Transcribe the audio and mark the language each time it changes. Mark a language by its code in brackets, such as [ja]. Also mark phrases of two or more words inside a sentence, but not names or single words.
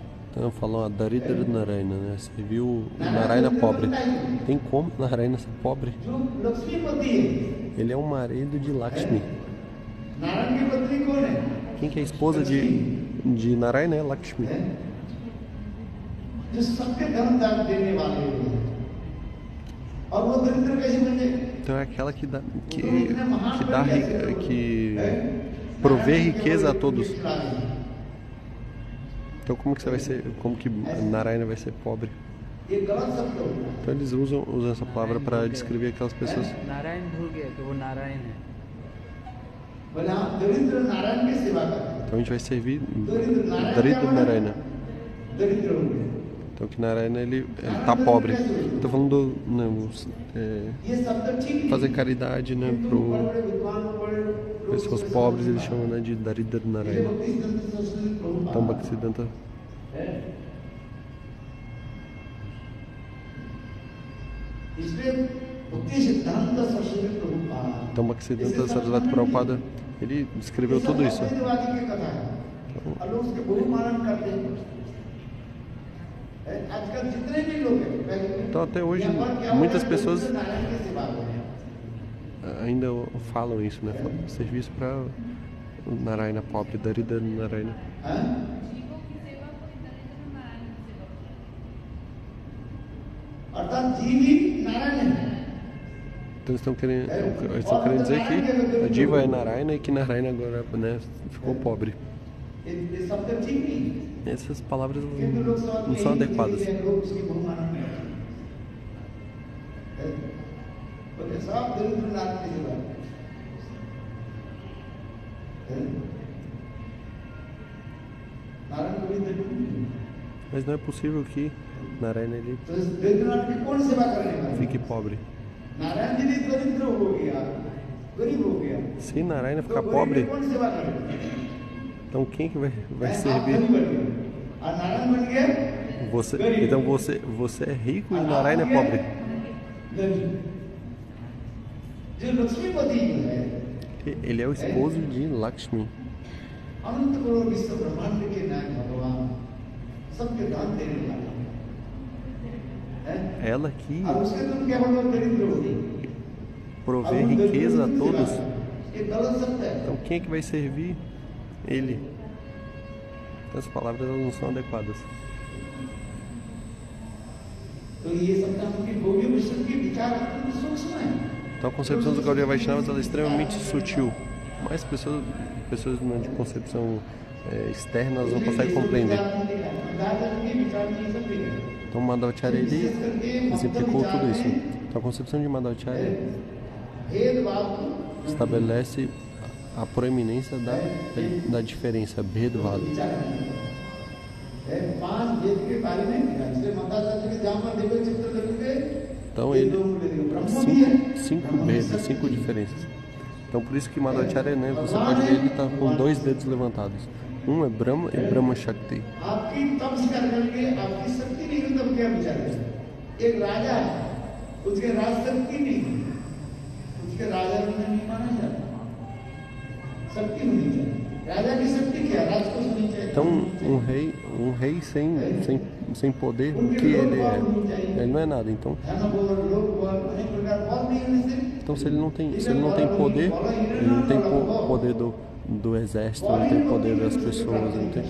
[pt] Então falam a Daridra Narayana, né? Serviu o Narayana pobre. Tem como Narayana ser pobre? [hi] जो लक्ष्मीपति है, [pt] Ele é o marido de Lakshmi. [hi] नारायण की पत्नी कौन है? [pt] Quem que é a esposa de Narayana é Lakshmi. [hi] जो सबके धर्म दान देने वाले हैं। और वो दरिद्र कैसे बन जाए? [pt] Então é aquela que provê riqueza a todos. Então como que você vai ser, como que Narayana vai ser pobre? [hi] ये गलत शब्द होता है। [pt] Então eles usam essa palavra para descrever aquelas pessoas. [hi] नारायण भूल गए कि वो नारायण है। बोले आप दरिद्र नारायण की सेवा करते हैं। [pt] Então a gente vai servir Daridra Narayana. [hi] दरिद्र हो गए। [pt] Então que Narayana ele tá pobre. Tô falando né, [hi] ये शब्द ठीक नहीं। [pt] fazer caridade, né, [hi] बड़े [pt] pro [hi] बड़े विद्वान बड़े लोग [pt] pessoas pobres, eles chamam, né, de Daridra Narayana. Então Bhaktisiddhanta [hi] इसलिए भक्ति सिद्धांत सरस्वती प्रभुपाद [pt] Então Bhaktisiddhanta Sarasvati Prabhupada ele descreveu tudo isso. [hi] द्वैतवादी की कथा है और लोग उसके बहुमानन करते हैं। आजकल जितने भी लोग हैं [pt] Então até hoje muitas pessoas [hi] नारायण की सेवा कर रहे हैं। [pt] ainda falam isso, né? Falam, serviço para o Narayana pobre, Daridra Narayana. [hi] अर्थात जीव ही नारायण है। [pt] Então eles estão querendo dizer que a diva é Narayana e que Narayana agora, né, ficou pobre. [hi] ये शब्द ठीक नहीं है। [pt] Essas palavras [hi] किंतु लोग [pt] não são adequadas. [hi] लोग उसकी बहुमानन करते हैं। बोले सब दरिद्र नारायण की सेवा है। नारायण को भी दरिद्र नहीं। [pt] Mas não é possível que Narayana ele [hi] तो इस दरिद्र नारायण की कौन सेवा करने वाला? [pt] fique pobre. [hi] नारायण जी भी दरिद्र हो गया, गरीब हो गया। [pt] Se Narayana [hi] तो [pt] ficar [hi] गरीब [pt] pobre, [hi] की कौन सेवा करेगा? [pt] então quem que vai [hi] आप [pt] servir? [hi] धनी बन गए और नारायण बन गए [pt] Você, [hi] गरीब। [pt] então você é rico e [hi] और आप [pt] Narayana é [hi] बन [pt] pobre. [hi] गए गरीब। जो लक्ष्मीपति है, [pt] Ele é o esposo de Lakshmi. [hi] अनंत करोड़ विश्व ब्रह्मांड के नायक भगवान, सबके दान देने वाला है। [pt] Ela que [hi] और उसके तुम क्या बोलो दरिद्र हो गए। [pt] provê [hi] अब उन दरिद्रों [pt] riqueza a [hi] की सेवा [pt] todos. [hi] करो। ये गलत शब्द है। [pt] Então quem é que vai servir? Ele. Então, as palavras elas não são adequadas. तो ये सब उनकी गौरी वैष्णव की विचार अत्यंत सूक्ष्म है। Então a concepção dos Gaudiya Vaishnavas ela é extremamente sutil. Mas pessoas né, de concepção externa elas não conseguem compreender. Então Madhvacharya ele exemplificou tudo isso. Então a concepção de Madhvacharya estabelece a proeminência da diferença, Bhedvada. Então ele cinco Bhedas, 5 diferenças. Então por isso que Madhvacharya, né, você pode ver ele está com 2 dedos levantados. Um é Brahma e Brahma Shakti. [hi] आपकी तपस करके आपकी शक्ति नहीं है, तब क्या विचार है? एक राजा है, उसके राज शक्ति नहीं है, उसके राजा में नहीं माना जाता। शक्ति होनी चाहिए। राजा की शक्ति क्या? राज को होनी चाहिए। [pt] Então um rei sem poder, o que ele é? Ele não é nada. Então se ele não tem poder, ele não tem poder do exército, não tem poder das pessoas, não tem.